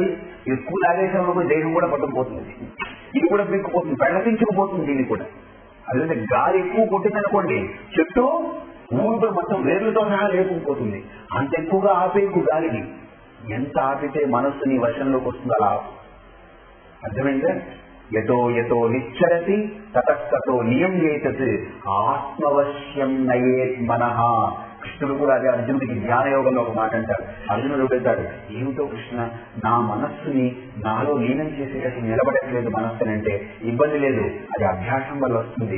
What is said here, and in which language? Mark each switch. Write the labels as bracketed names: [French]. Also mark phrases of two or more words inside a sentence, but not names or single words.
[Telugu] ఎక్కువ లాగేసినప్పుడు దేహం కూడా పట్టుకుపోతుంది, ఇది కూడా పీక్కుపోతుంది, పెళ్ళపించుకుపోతుంది దీన్ని కూడా. అదే గాలి ఎక్కువ కొట్టిందనుకోండి, చెట్టు ఊరు మొత్తం వేర్లతో సహా లేకపోతుంది. అంత ఎక్కువగా ఆపేకు గాలిని, ఎంత ఆపితే మనస్సు నీ వశంలోకి వస్తుంది అలా. అర్థమైందా? [Sanskrit] యతో యతో నిశ్చరతి తతస్తతో నియమ్యేతత్ ఆత్మవశ్యం నయేత్ మనః. కృష్ణుడు కూడా అదే అర్జునుడికి జ్ఞానయోగంలో ఒక మాట అంటారు. అర్జునుడు అడుగుతాడు, ఏమిటో కృష్ణ, నా మనస్సుని నాలో లీనం చేసేటట్టు నిలబడట్లేదు మనస్సుని. అంటే ఇబ్బంది లేదు, అది అభ్యాసం వల్ల వస్తుంది.